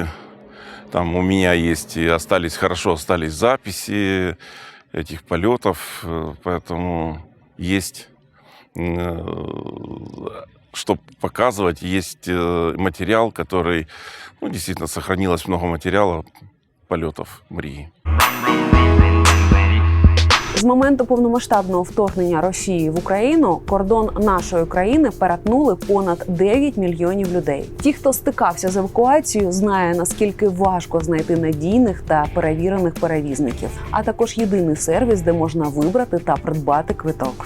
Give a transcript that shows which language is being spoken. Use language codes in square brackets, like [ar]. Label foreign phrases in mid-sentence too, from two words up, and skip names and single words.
[ru] Там у меня есть и остались записи этих полетов, поэтому есть что показывать, есть материал, который, действительно, сохранилось много материала полетов Мрії. [uk] З моменту повномасштабного вторгнення Росії в Україну кордон нашої країни перетнули понад 9 мільйонів людей. Ті, хто стикався з евакуацією, знає, наскільки важко знайти надійних та перевірених перевізників, а також єдиний сервіс, де можна вибрати та придбати квиток.